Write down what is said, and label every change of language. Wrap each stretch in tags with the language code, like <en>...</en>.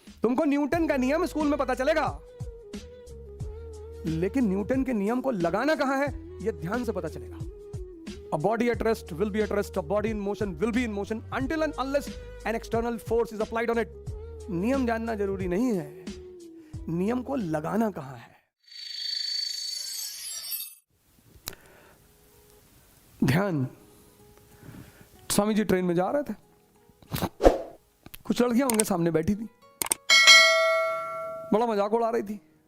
<hi>तुमको न्यूटन का नियम स्कूल में पता चलेगा, लेकिन न्यूटन के नियम को लगाना कहां है यह ध्यान से पता चलेगा।</hi> <en>A body at rest will be at rest. A body in motion will be in motion until and unless an external force is applied on it.</en> <hi>नियम जानना जरूरी नहीं है, नियम को लगाना कहां है। ध्यान। स्वामी जी ट्रेन में जा रहे थे, कुछ लड़कियां उनके सामने बैठी थी, बड़ा मजाक उड़ा रही थी।</hi>